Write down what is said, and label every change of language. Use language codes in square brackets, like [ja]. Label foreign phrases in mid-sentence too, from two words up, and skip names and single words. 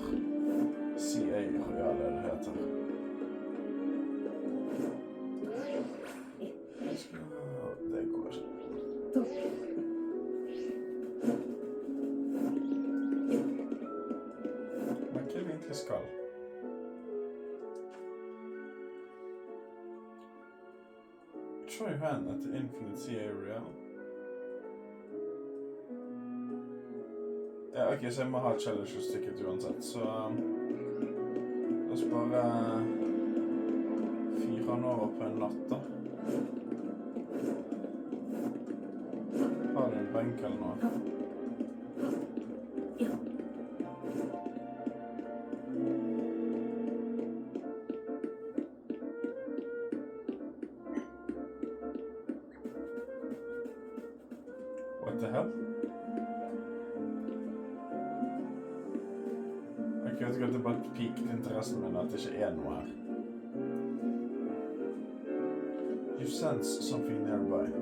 [no] CA Royale er det heter. Det går ikke. Men hva er det egentlig skal? [en] Try hand at the Infinite CA Royale. [no] Ja, ok, så jeg må ha challenge-sticket uansett, så la oss bare fyre han over på en natt da. Har du en benk eller noe? [en] What the hell? [no] Jeg vet ikke at det bare piket interessen min at det ikke er noe her. [en] You sense something nearby.